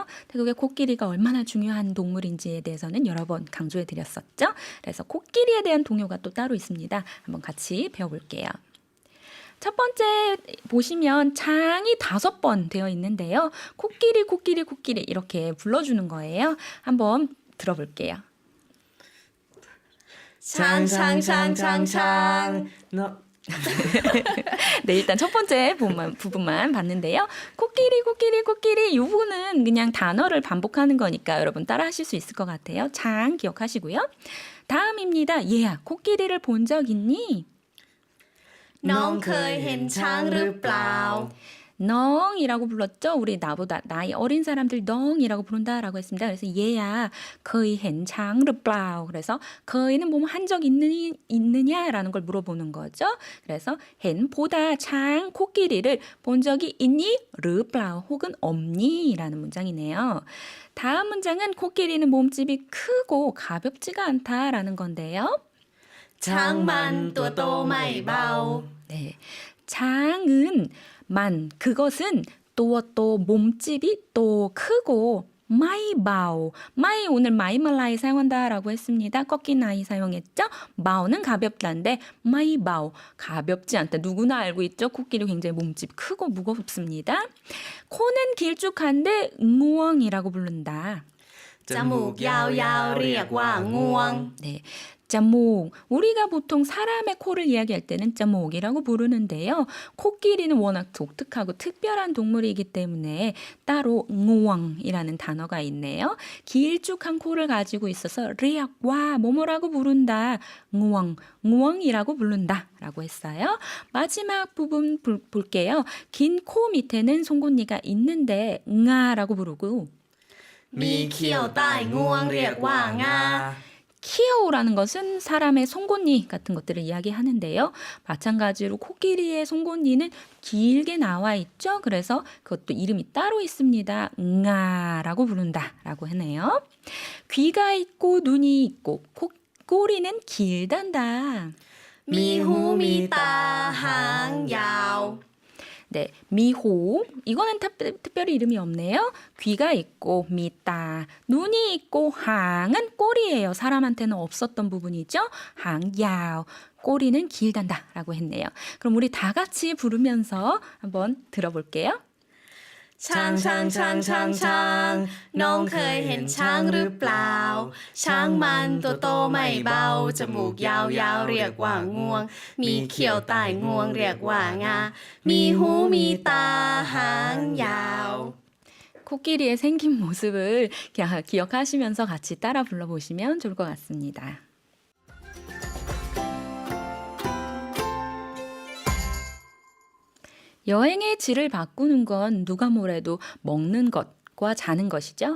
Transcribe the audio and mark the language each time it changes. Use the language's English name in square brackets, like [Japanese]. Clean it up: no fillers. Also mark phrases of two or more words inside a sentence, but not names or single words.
[Korean] 태국의 코끼리가 얼마나 중요한 동물인지에 대해서는 여러 번 강조해 드렸었죠. 그래서 코끼리에 대한 동요가 또 따로 있습니다. 한번 같이 배워볼게요. 첫 번째 보시면 창이 5번 되어 있는데요. 코끼리 이렇게 불러주는 거예요. 한번 들어볼게요. [Thai] ช้างช้างช้างช้างช้างเนาะ [Korean] 네, 일단 첫 번째 부분만 봤는데요. 코끼리 이 부분은 그냥 단어를 반복하는 거니까 여러분 따라 하실 수 있을 것 같아요. 창 기억하시고요. 다음입니다. 얘야, 코끼리를 본 적 있니? [Thai] น้องเคยเห็นช้างหรือเปล่า [Korean] 넝이라고 불렀죠. 우리 나보다 나이 어린 사람들 넝이라고 부른다라고 했습니다. 그래서 얘야, [Thai] เคยเห็นช้างหรือเปล่า. [Korean] 그래서 거의는 뭐 한 적 있느냐라는 걸 물어보는 거죠. 그래서 헨 보다 창 코끼리를 본 적이 있니? 르플라우 혹은 없니라는 문장이네요. 다음 문장은 코끼리는 몸집이 크고 가볍지가 않다라는 건데요. [Thai] ช้างมันตัวโตไม่เบา [Korean] 네, 장은 그것은 또 몸집이 또 크고 마이바오 마이 오늘 마이말라이 사용한다라고 했습니다. 꺾인 아이 사용했죠. 바오는 가볍다인데 마이바오 가볍지 않다. 누구나 알고 있죠. 코끼리 굉장히 몸집 크고 무겁습니다. 코는 길쭉한데 응우엉이라고 부른다. [Thai] จมูกยาวๆเรียกว่างวง [Korean] 네, 자목. 우리가 보통 사람의 코를 이야기할 때는 자목이라고 부르는데요. 코끼리는 워낙 독특하고 특별한 동물이기 때문에 따로 응왕이라는 단어가 있네요. 길쭉한 코를 가지고 있어서 리악와 뭐뭐라고 부른다. 응왕이라고 부른다 라고 했어요. 마지막 부분 볼게요. 긴 코 밑에는 송곳니가 있는데 응아라고 부르고 [Thai] มีเขี้ยวใต้งวงเรียกว่างา [Korean] 키오라는 것은 사람의 송곳니 같은 것들을 이야기하는데요. 마찬가지로 코끼리의 송곳니는 길게 나와 있죠. 그래서 그것도 이름이 따로 있습니다. 응아라고 부른다라고 하네요. 귀가 있고 눈이 있고 꼬리는 길단다. [Thai] มีหูมีตาหางยาว [Korean] 네, 미호. 이거는 특별히 이름이 없네요. 귀가 있고 미따, 눈이 있고 항은 꼬리예요. 사람한테는 없었던 부분이죠. [Thai] หางยาว. [Korean] 꼬리는 길단다라고 했네요. 그럼 우리 다 같이 부르면서 한번 들어볼게요. [Thai] ช้างช้างช้างช้างช้างน้องเคยเห็นช้างหรือเปล่า ช้างมันตัวโตไม่เบาจมูกยาวๆเรียกว่างวง มีเขี้ยวใต้งวงเรียกว่างา มีหูมีตาหางยาว [Korean] 코끼리의 생긴 모습을 기억하시면서 같이 따라 불러보시면 좋을 것 같습니다. 여행의 질을 바꾸는 건 누가 뭐래도 먹는 것과 자는 것이죠.